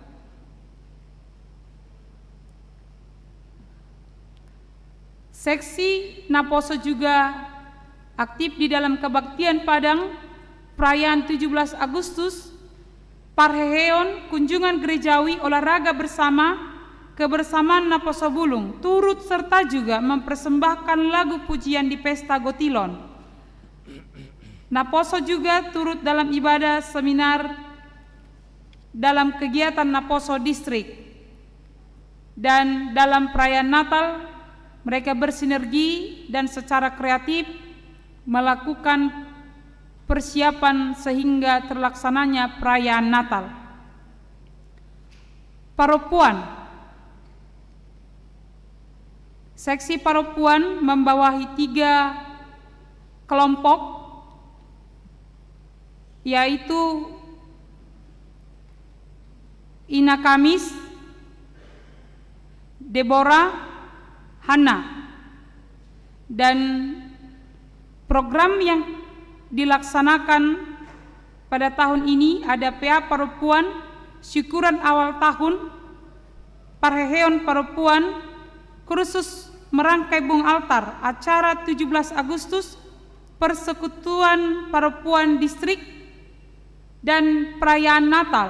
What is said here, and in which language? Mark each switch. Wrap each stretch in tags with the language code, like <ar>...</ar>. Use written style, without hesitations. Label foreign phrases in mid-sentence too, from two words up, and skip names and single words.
<id>Seksi Naposo juga aktif di dalam kebaktian Padang, perayaan 17 Agustus, parheheon, kunjungan gerejawi, olahraga bersama, kebersamaan Naposo Bulung, turut serta juga mempersembahkan lagu pujian di Pesta Gotilon. Naposo juga turut dalam ibadah seminar dalam kegiatan Naposo Distrik, dan dalam perayaan Natal mereka bersinergi dan secara kreatif melakukan persiapan sehingga terlaksananya perayaan Natal. Paropuan. Seksi paropuan membawahi 3 kelompok, yaitu Ina Kamis, Deborah, Hana. Dan program yang dilaksanakan pada tahun ini ada PA Paropuan, syukuran awal tahun, Parheheon Paropuan, kursus merangkai bung altar, acara 17 Agustus, persekutuan Paropuan distrik, dan perayaan Natal.</id>